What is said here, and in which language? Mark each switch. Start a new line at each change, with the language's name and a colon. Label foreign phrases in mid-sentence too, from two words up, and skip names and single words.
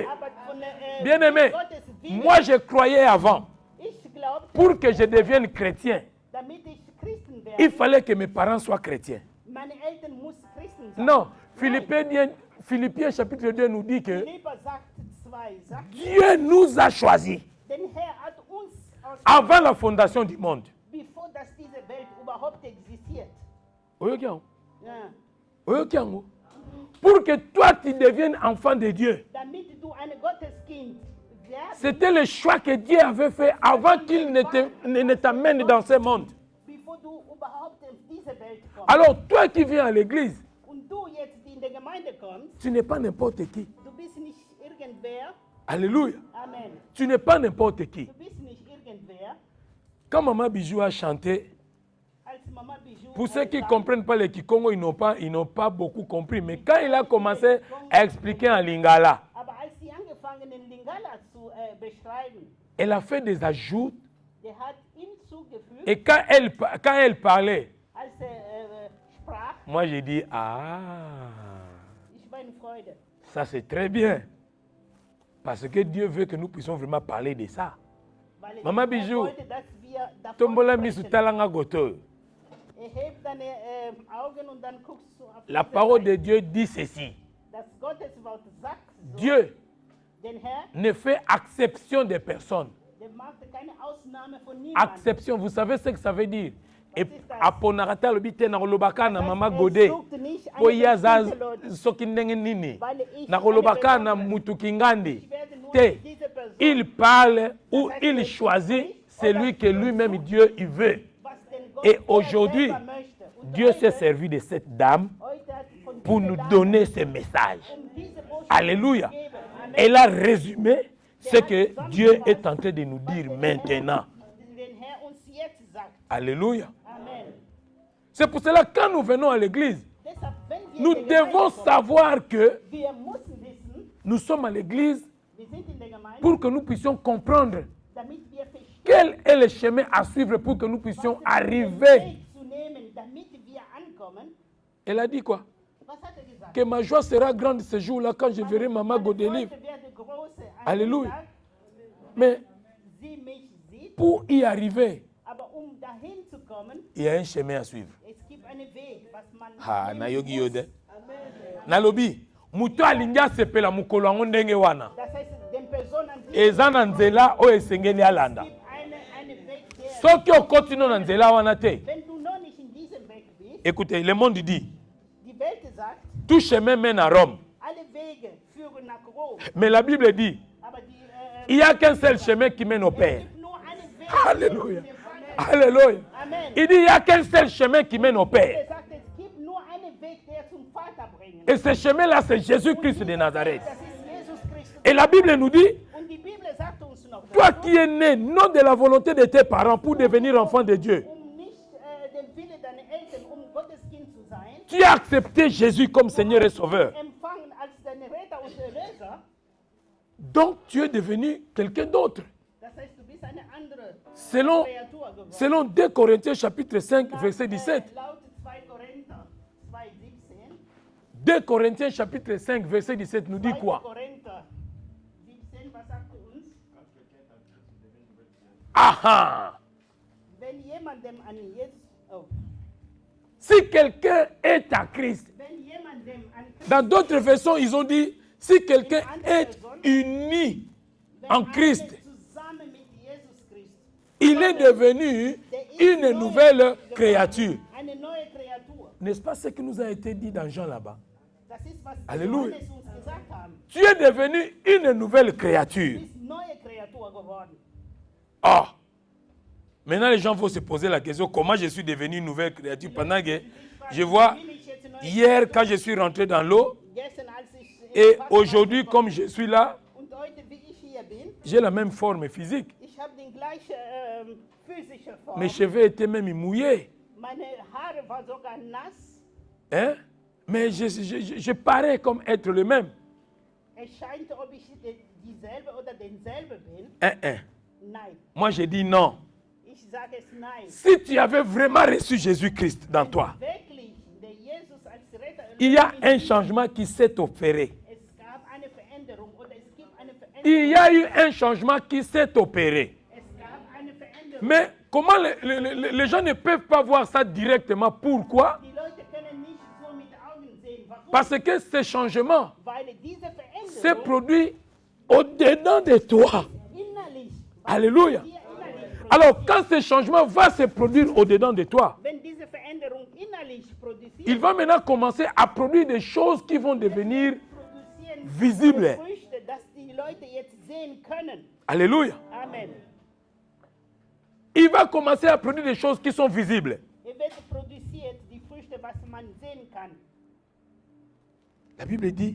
German: aber von der
French: Bien-aimé,
German: Gottes Wille.
French: moi je croyais avant,
German: Ich glaubte,
French: pour que je devienne chrétien,
German: damit ich Christen werde,
French: il fallait que mes parents soient chrétiens.
German: meine Eltern mussten Christen sein.
French: Non, Philippiens chapitre 2 nous dit que
German: Philipper sagt 2, sagt,
French: Dieu nous a choisis
German: denn Herr hat uns aus,
French: avant la fondation du monde.
German: bevor dass diese Welt überhaupt existiert.
Lingala: Oyokiango,
German: Ja.
Lingala: oyokiango.
French: Pour que toi tu deviennes enfant de Dieu.
German: Damit du ein Gotteskind werdest,
French: C'était le choix que Dieu avait fait avant qu'il ne t'amène dans ce monde.
German: bevor du überhaupt in diese Welt kommst.
French: Alors toi qui viens à l'église,
German: Und du jetzt, die in der Gemeinde kommst,
French: tu n'es pas n'importe qui.
German: du bist nicht irgendwer.
French: Alléluia.
German: Amen.
French: Tu n'es pas n'importe qui.
German: Du bist nicht irgendwer.
French: Quand Maman Bijou a chanté,
German: Als Mama Bijou
French: pour ceux qui ne
German: sang,
French: comprennent pas le Kikongo, ils n'ont pas beaucoup compris. Mais quand il a commencé à expliquer en lingala,
German: aber als sie angefangen in Lingala zu beschreiben,
French: elle a fait des ajouts.
German: der hat hinzugefügt,
French: Et quand elle parlait,
German: als sprach,
French: moi j'ai dit, ah,
German: ich war in Freude.
French: ça c'est très bien. Parce que Dieu veut que nous puissions vraiment parler de ça.
German: Weil Mama er Bijou, wollte, dass wir davon Tombola sprechen.
Lingala: Misutalanga Goto.
German: Hebt deine Augen und dann guckst du auf
French: La
German: diese
French: parole
German: Seite.
French: de Dieu dit ceci.
German: Das Gotteswort sagt so,
French: Dieu
German: den Herr,
French: ne fait acception des personnes.
German: der macht keine Ausnahme von niemandem.
French: Acception, vous savez ce que ça veut dire?
Lingala: Et aponarata lobite na kolobaka na mama gode.
German: sucht nicht eine
Lingala: Oya za
German: bestimmte Leute.
Lingala: soki ndenge nini.
German: Weil ich
Lingala: Na kolobaka
German: eine
Lingala: na
German: besondere-
Lingala: mutu kingandi.
German: Ich werde nur
Lingala: Te.
German: mit dieser Person,
French: Il parle ou il choisit celui que lui-même Dieu il veut.
German: was den Gott
French: Et aujourd'hui,
German: selber möchte. Und
French: Dieu s'est
German: heute-
French: servi de cette dame
German: heute hat von
French: pour
German: dieser
French: nous
German: Dame,
French: donner ce message.
German: diese Botschaft
French: Alléluia.
German: zu geben. Amen.
French: Elle a résumé ce que Dieu est en train de nous dire maintenant.
German: Den Herr uns jetzt sagt.
French: Alléluia.
German: Amen.
French: C'est pour cela que quand nous venons à l'église,
German: Deshalb, wenn wir
French: nous
German: in der Gemeinde
French: devons
German: kommen,
French: savoir que
German: wir müssen wissen,
French: nous sommes à l'église
German: wir sind in der Gemeinde,
French: pour que nous puissions comprendre
German: damit wir verstehen,
French: quel est le chemin à suivre pour que nous puissions
German: den
French: arriver.
German: Weg zu nehmen, damit wir ankommen.
French: Elle a dit quoi?
German: Was hat er gesagt?
French: Que ma joie sera grande ce jour-là quand je verrai Maman
German: Meine
French: Godelive.
German: Freude werde große an
French: Alléluia.
German: dem Tag,
French: Mais
German: sie mich sieht,
French: pour y arriver,
German: aber dahin zu kommen,
French: il y a un chemin à suivre.
German: es gibt einen Weg, was man Ah, nehmen
Lingala: na yogi
German: muss.
Lingala: yode. Nalobi, muto alingi asepela mukolo yango ndenge wana.
German: Das heißt, den Personen, die
Lingala: Eza na nzela oyo esengeli alanda.
German: gibt eine Weg, der,
Lingala: Soki okoti no na nzela wana te.
German: wenn du noch nicht in diesem Weg bist,
French: Écoutez, le monde dit,
German: die Welt sagt,
French: tout chemin mène à Rome.
German: alle Wege führen nach Rom,
French: Mais la Bible dit,
German: aber
French: il n'y a qu'un seul chemin qui mène au
German: es
French: Père.
German: gibt nur einen Weg.
French: Alléluia.
German: zum Vater.
French: Alléluia.
German: Amen.
French: Il dit, il n'y a qu'un seul chemin qui mène au Père.
German: Er sagt, es gibt nur einen Weg, der zum Vater bringt.
French: Et ce chemin-là, c'est Jésus-Christ de Nazareth.
German: Das ist Jesus Christus.
French: Et la Bible nous dit,
German: Und die Bibel sagt uns noch,
French: toi qui es né non de la volonté de tes parents pour devenir enfant de Dieu,
German: nicht den Wille deiner Eltern, Gottes Kind zu sein,
French: tu as accepté Jésus comme Seigneur et Sauveur.
German: empfangen als deine Retter und Erlöser.
French: Donc tu es devenu quelqu'un d'autre.
German: Das heißt, du bist eine andere
French: Selon,
German: Kreatur geworden.
French: selon 2 Corinthiens chapitre 5, verset 17.
German: Laut 2 Korinther 2,17.
French: 2 Corinthiens chapitre 5, verset 17 nous dit
German: 2
French: quoi?
German: Korinther 17, was sagt er uns? Ah! Wenn jemandem an Jesus,
French: Si quelqu'un est à Christ,
German: wenn jemandem an Christus,
French: dans d'autres versions, ils ont dit, si quelqu'un est uni en
German: wenn
French: Christ,
German: einer zusammen mit Jesus Christus,
French: il est devenu une nouvelle créature.
German: eine neue Kreatur.
French: N'est-ce pas ce qui nous a été dit dans Jean là-bas?
German: Das ist, was Halleluja. Johannes uns gesagt gesagt haben.
French: Tu es devenu une nouvelle
German: Du
French: créature.
German: bist neue Kreatur geworden. Ah.
French: Maintenant, les gens vont se poser la question, comment je suis devenu une nouvelle créature pendant que je vois
German: Bin ich jetzt eine neue hier Kreatur?
French: quand je suis rentré dans l'eau
German: Gestern, als ich
French: et
German: Wasser
French: aujourd'hui
German: reingekommen
French: comme je suis là,
German: bin und heute, wie ich hier bin,
French: j'ai la même forme physique.
German: ich habe die gleiche physische Form.
French: Mes cheveux étaient même mouillés.
German: Meine Haare waren sogar nass.
French: Hein? Mais je parais comme être le même.
German: Es scheint, ob ich dieselbe oder denselbe bin. Nein.
French: Moi, je dis non.
German: Ich sage es nein.
French: Si tu avais vraiment reçu Jésus-Christ dans toi,
German: Wirklich, der Jesus als Retter
French: il y a un changement qui s'est opéré.
German: es gab eine Veränderung oder es gibt eine Veränderung.
French: Il y a eu un changement qui s'est opéré.
German: Es gab eine Veränderung.
French: Mais comment les gens ne peuvent pas voir ça directement? Pourquoi?
German: Die Leute können nicht so mit Augen sehen. Warum?
French: Parce que ce changement
German: Weil diese
French: s'est
German: Veränderung
French: produit au-dedans de toi.
German: innerlich,
French: Alléluia.
German: hier innerlich
French: Alors, quand ce changement va se produire au-dedans de toi,
German: wenn diese Veränderung innerlich produziert,
French: il va maintenant commencer à produire des choses qui vont devenir
German: produzieren
French: visibles.
German: Früchte, dass die Leute jetzt sehen können.
French: Alléluia.
German: Amen.
French: Il va commencer à produire des choses qui sont visibles.
German: Wird produziert die Früchte, was man sehen kann.
French: La Bible dit,